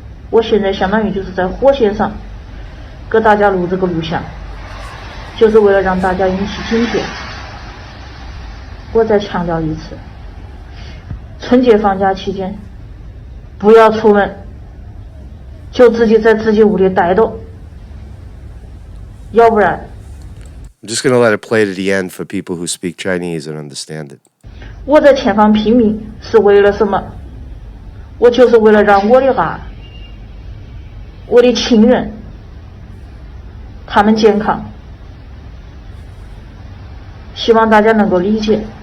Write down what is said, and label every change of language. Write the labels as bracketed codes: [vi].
[zh] 我现在相当于就是在火线上给大家录这个录像，就是为了让大家引起警觉。我再强调一次，春节放假期间不要出门，就自己在自己屋里待着，要不然。 [en] I'm just going to let it play to the end for people who speak Chinese and understand it. [zh] 我在前方拼命是为了什么？我就是为了让我的爱、我的亲人，他们健康。希望大家能够理解。